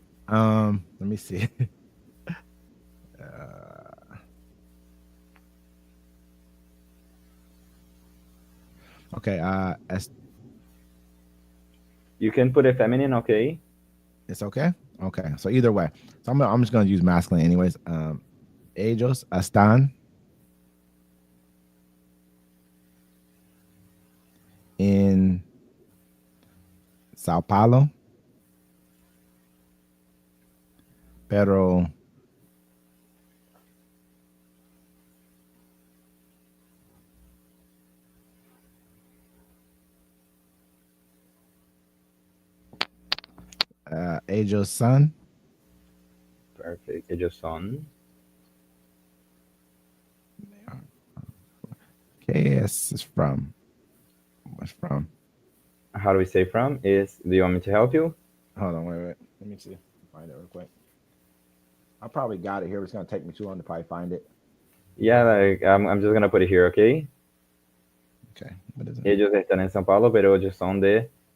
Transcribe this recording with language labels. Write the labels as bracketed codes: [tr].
[en] Let me see. uh, okay. You can put a feminine, okay? It's okay. Okay. So either way, so I'm just gonna use masculine anyways. [es] Ellos están in Sao Paulo, pero ellos son. Perfect. Ellos son. [en] Okay, yes, it's from. What's from? How do we say from? Is do you want me to help you? Hold on, wait. Let me see. Find it real quick. I probably got it here. It's gonna take me too long to probably find it. Yeah, like I'm just gonna put it here, okay? Okay, what is it? [es] Ellos están en São Paulo, pero ellos son de.